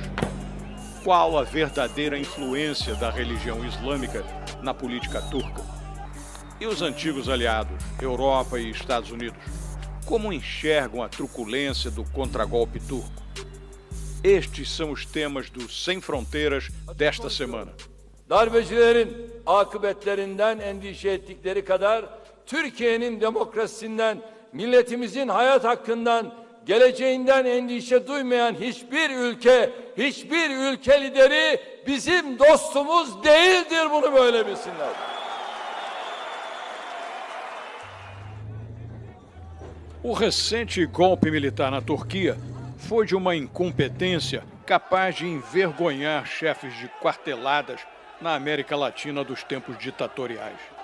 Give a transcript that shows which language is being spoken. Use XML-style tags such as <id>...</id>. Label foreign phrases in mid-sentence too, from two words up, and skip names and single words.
<pt>Qual a verdadeira influência da religião islâmica na política turca? E os antigos aliados, Europa e Estados Unidos, como enxergam a truculência do contragolpe turco? Estes são os temas do Sem Fronteiras desta semana.</pt> <tr>Darbecilerin akıbetlerinden endişe ettikleri kadar Türkiye'nin demokrasisinden, milletimizin hayat hakkından, geleceğinden endişe duymayan hiçbir ülke lideri bizim dostumuz değildir, bunu böyle bilsinler.</tr> <pt>O recente golpe militar na Turquia foi de uma incompetência capaz de envergonhar chefes de quarteladas na América Latina dos tempos ditatoriais.</pt>